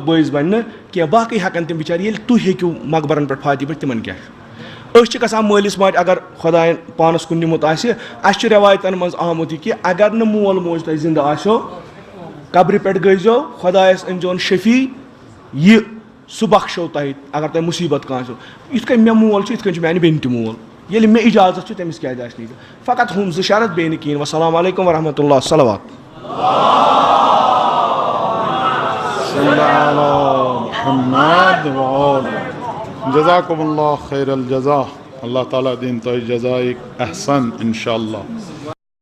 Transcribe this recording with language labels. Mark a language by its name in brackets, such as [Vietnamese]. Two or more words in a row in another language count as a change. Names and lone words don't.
[Kashmiri] بٲعث بَنہِ نہٕ کینٛہہ باقٕے ہٮ۪کن تِم بِچارِ ییٚلہِ تُہۍ ہیٚکِو مقبرن پٮ۪ٹھ فاتح پٮ۪ٹھ تِمن کیٛاہ چھُ أسۍ چھِ گژھان مٲلِس ماجہِ اگر خۄدایَن پانَس کُن نِمُت آسہِ اَسہِ چھُ رٮ۪وایتن منٛز آمُت یہِ کہِ اگر نہٕ مول موج تۄہہِ زِندٕ آسیو قبرِ پٮ۪ٹھ گٔژھۍزیو خۄدایَس أنۍزیون شفیع یہِ سُہ بخشو تۄہہِ اگر تۄہہِ مُصیٖبت کانٛہہ آسیو یِتھ کٔنۍ مےٚ مول چھُ یِتھ کٔنۍ چھُ میانہِ بیٚنہِ تہِ مول ییٚلہِ مےٚ اِجازت چھُ تٔمِس کیازِ آسہِ نہٕ فقط ہُم زٕ شرط بیٚیہِ نہٕ کِہیٖنۍ [Arabic] وَسلام علیکُم ورحمتہ اللہ [Kashmiri] صلوات [Arabic] جزاکم اللہ خیر الجزا اللہ تعالیٰ [Kashmiri] دِنۍ تۄہہِ جزایِک احسن [Arabic] اِنشاء اللہ